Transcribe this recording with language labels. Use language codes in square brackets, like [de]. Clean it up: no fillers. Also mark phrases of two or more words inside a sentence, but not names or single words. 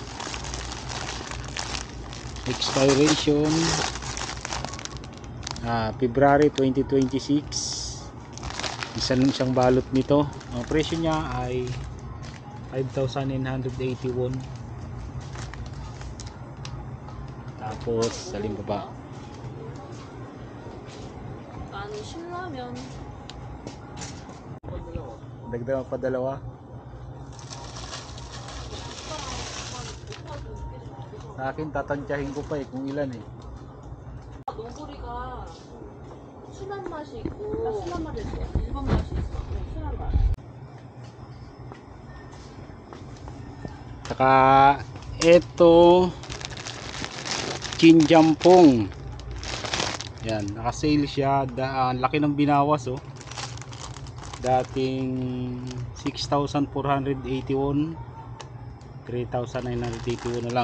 [en] Expiration February 2026. [tl] Isang balot nito. Ang presyo niya ay 5,981. Tapos saling pa ba? [ko] 아니 신라면 [tl] Dagdag pa dalawa. Sa akin tatantyahin ko pa kung ilan [ko] 너구리가 순한 맛이 있고 순한 맛이 있어 일반 맛이 있어 순한 맛 [tl] Saka ito Chinjampong. Yan, naka-sale siya. Ang laki ng binawas dating 6,481 3,981 na lang.